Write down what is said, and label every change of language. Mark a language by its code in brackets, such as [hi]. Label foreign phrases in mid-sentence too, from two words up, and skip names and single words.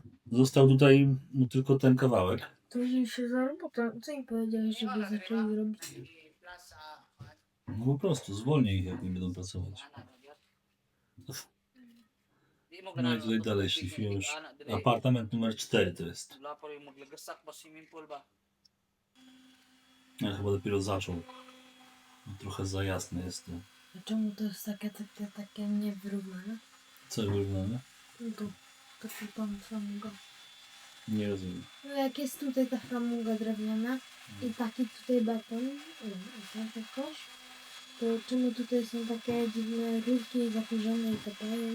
[pl] Został tutaj mu tylko ten kawałek. To już się za robotę. Co im powiedziałeś, żeby zaczęli robić? No po prostu, zwolnij ich, jak nie będą pracować. No i tutaj dalej szlifują już. Apartament numer 4 to jest. [tl] Wala pa rin maglagasak ba [en] swimming pool [tl] ba? [pl] Ja chyba dopiero zaczął. Trochę za jasne jest to. A czemu to jest takie niewyrównane? Co wyrównane? No to taki pan framuga. Nie rozumiem. No jak jest tutaj ta framuga drewniana i taki tutaj beton, i tak jakoś, to czemu tutaj są takie dziwne rurki zakurzone i tapają?